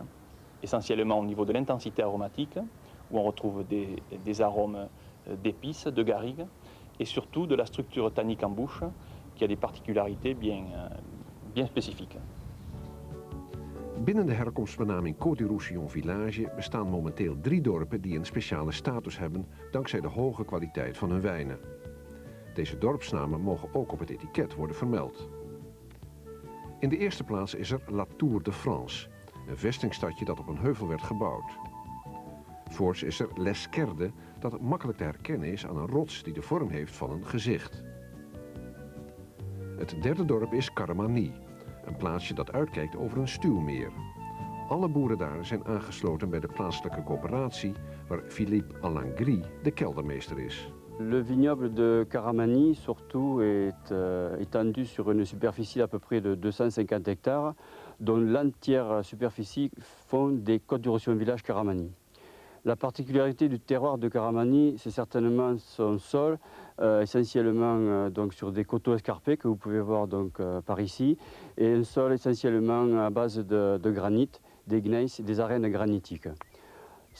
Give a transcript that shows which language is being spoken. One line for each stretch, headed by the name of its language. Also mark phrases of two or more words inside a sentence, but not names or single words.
French: Essentiellement au niveau de l'intensité aromatique, où on retrouve des arômes d'épices, de garrigues, et surtout de la structure tannique en bouche, qui a des particularités bien spécifiques.
Dutch: Binnen de herkomstbenaming Côte du Roussillon Village bestaan momenteel 3 dorpen die een speciale status hebben dankzij de hoge kwaliteit van hun wijnen. Deze dorpsnamen mogen ook op het etiket worden vermeld. In de eerste plaats is er La Tour de France, een vestingstadje dat op een heuvel werd gebouwd. Voorts is er L'Esquerde, dat makkelijk te herkennen is aan een rots die de vorm heeft van een gezicht. Het derde dorp is Caramani, een plaatsje dat uitkijkt over een stuwmeer. Alle boeren daar zijn aangesloten bij de plaatselijke coöperatie, waar Philippe Alangri de keldermeester is.
French: Le vignoble de Caramani, surtout, est étendu sur une superficie d'à peu près de 250 hectares, dont l'entière superficie font des Côtes du Roussillon Village Caramani. La particularité du terroir de Caramani, c'est certainement son sol, essentiellement donc sur des coteaux escarpés que vous pouvez voir donc, par ici, et un sol essentiellement à base de granit, des gneiss, des arènes granitiques.